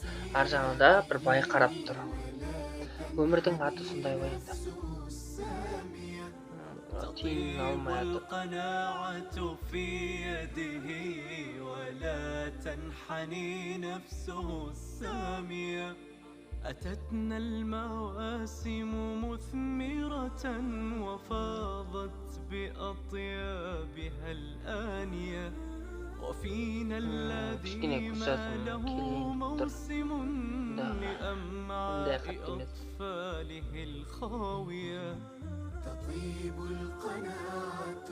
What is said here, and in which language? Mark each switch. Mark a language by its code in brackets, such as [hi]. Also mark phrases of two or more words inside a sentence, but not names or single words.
[kk] Ар жағында бір бай қарап тұр. Өмірдің аты сондай ғой енді. Тиынын алмай жатыр. [ar] أتتنا المواسم مثمرة وفاضت بأطيابها الآنية وفينا الذي ما له موسم لأمعاء أطفاله الخاوية تطيب القناعة